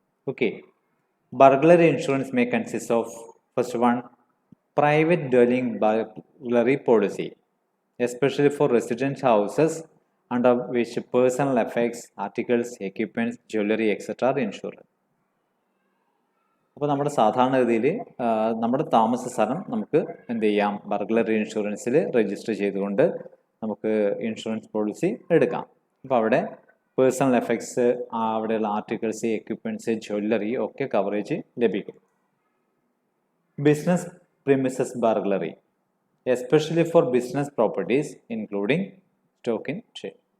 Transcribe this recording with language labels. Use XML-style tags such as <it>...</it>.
<en>Okay. Burglary insurance may consist of, first one, private dwelling burglary policy, especially for residential houses under which personal effects, articles, equipments, jewelry, etc. are insured.</en> <ml>അപ്പോൾ നമ്മുടെ സാധാരണഗതിയിൽ നമ്മുടെ താമസ സ്ഥലം നമുക്ക് എന്ത് ചെയ്യാം? ബർഗ്ലറി ഇൻഷുറൻസിൽ രജിസ്റ്റർ ചെയ്തുകൊണ്ട് നമുക്ക് ഇൻഷുറൻസ് പോളിസി എടുക്കാം. അപ്പോൾ അവിടെ പേഴ്സണൽ എഫക്ട്സ്, അവിടെയുള്ള ആർട്ടിക്കിൾസ്, എക്യുപ്മെൻറ്റ്സ്, ജ്വല്ലറി ഒക്കെ കവറേജ് ലഭിക്കും. Business premises burglary.</ml> <en>especially for business properties, including stock in trade.</en>